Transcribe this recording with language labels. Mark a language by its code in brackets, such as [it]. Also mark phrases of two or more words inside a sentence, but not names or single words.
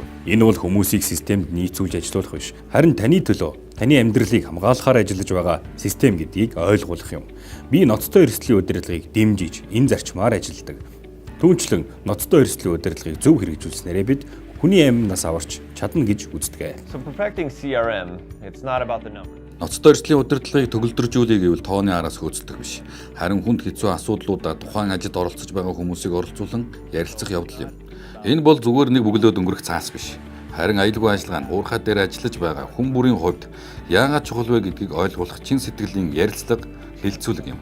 [mn] Энэ бол хүмүүсийг системд нийцүүлж ажилуулах биш. Харин таны төлөө, таны амьдралыг хамгаалахаар ажиллаж байгаа систем гэдгийг ойлгуулах юм. Би ноцтой эрсдлийн удирдлагыг дэмжиж, энэ зарчмаар ажилладаг. Түүнчлэн ноцтой эрсдлийн удирдлагыг зөв хэрэгжүүлснээрээ бид хүний амнаас аварч чадна гэж үздэг. [en] So perfecting CRM, it's not about the number. [mn] Ноцтой эрсдлийн удирдлагыг төгөлдржүүлэх гэвэл тооны араас хөөцөлдөх биш. Харин хүнд хэцүү асуудлуудаа тухайн ажилд оролцож байгаа хүмүүсийг оролцуулан ярилцах явдал юм. Энэ бол зүгээр нэг бөглөөд өнгөрөх цаас биш. Харин аюулгүй ажиллагаа нь уурхай дээр ажиллаж байгаа хүн бүрийн хувьд яагаад чухал вэ гэдгийг ойлгуулах чин сэтгэлийн ярилцлага, хэлэлцүүлэг юм.